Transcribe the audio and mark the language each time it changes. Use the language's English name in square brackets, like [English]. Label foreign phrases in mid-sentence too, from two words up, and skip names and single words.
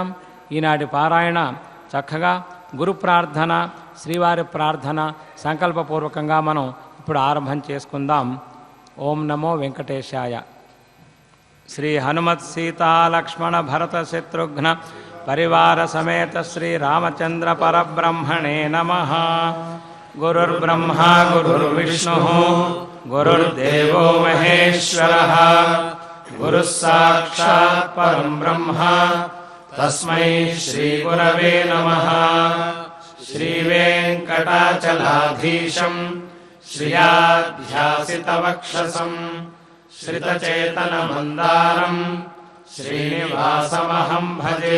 [Telugu] ఈనాటి పారాయణ చక్కగా గురు ప్రార్థన, శ్రీవారి ప్రార్థన సంకల్పపూర్వకంగా మనం ఇప్పుడు ఆరంభం చేసుకుందాం. [Sanskrit] ఓం నమో వెంకటేశాయ. శ్రీ హనుమత్ సీతా లక్ష్మణ భరత శత్రుఘ్న పరివార సమేత శ్రీ రామచంద్ర పరబ్రహ్మణే నమః. గురుర్బ్రహ్మా గురుర్విష్ణుః గురుర్దేవో మహేశ్వరః गुरुः साक्षात् परं ब्रह्म तस्मै श्रीगुरवे नमः। श्रीवेङ्कटाचलाधीशम् श्रियाध्यासितवक्षसं श्रितचेतनमन्दारम् श्रीनिवासमहं भजे।